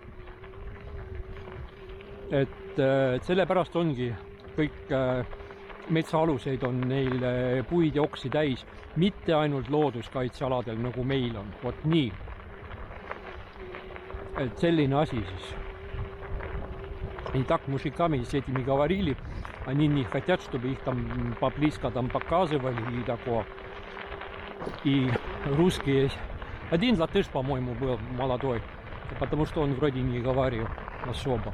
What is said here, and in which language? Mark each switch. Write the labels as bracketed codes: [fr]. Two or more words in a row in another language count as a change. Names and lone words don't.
[et] Et sellepärast ongi kõik metsaaluseid on neil puid ja oksi täis, mitte ainult looduskaitsealadel, nagu meil on. Vot nii. Et selline asi siis. [ru] И так мужиками с этими говорили, они не хотят, чтобы их там поблизко там показывали и такое. И русские, один латыш, по-моему, был молодой, потому что он вроде не говорил особо.